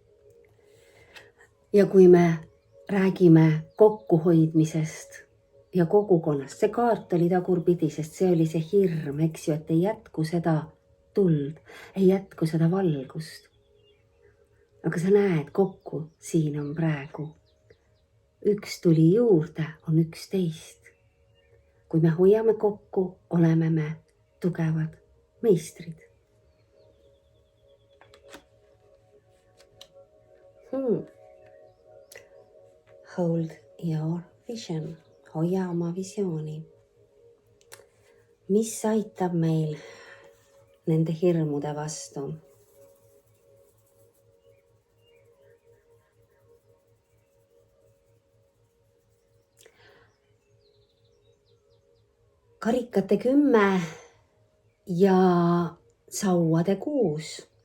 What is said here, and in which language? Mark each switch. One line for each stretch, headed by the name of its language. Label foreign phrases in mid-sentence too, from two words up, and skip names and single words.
Estonian: Ja kui me räägime kokkuhoidmisest ja kogukonnast, see kaart oli tagurpidi, sest see oli see hirm, eks ju, et ei jätku seda tuld, ei jätku seda valgust. Aga sa näed kokku, siin on praegu. Üks tuli juurde, on 11. kui me hoiame kokku, oleme me tugevad meistrid.
English: Hold your vision.
Estonian: Hoia oma visiooni. Mis aitab meil nende hirmude vastu? Karikate 10 ja sauade 6.